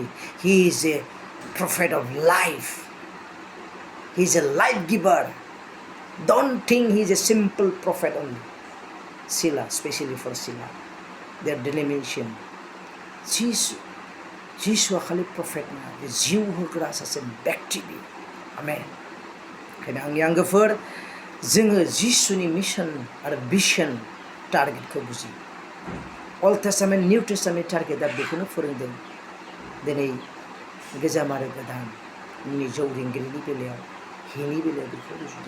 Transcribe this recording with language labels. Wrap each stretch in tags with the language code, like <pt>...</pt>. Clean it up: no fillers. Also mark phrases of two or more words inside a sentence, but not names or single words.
<en>He is a prophet of life. He is a life giver. Don't think he is a simple prophet only. Sheila, especially for Sheila, their denomination, Jesus</en> <brx>खालि prophet नङा, बे जिउ होग्रा सासे व्यक्ति बियो. आमेन. ओंखायनो आंनि आंगोफोर, जोङो जिसुनि मिशन आरो भिजन टारगेटखौ बुजियो. अल्ड टेस्टामेन्ट, निउ टेस्टामेन्ट टारगेटआ बेखौनो फोरोंदों. दिनै गोजाम आरो गोदाननि जौरिंगिरिनि बेलायाव, हिनि बेलायाव बेखौ रुजुदों.</brx>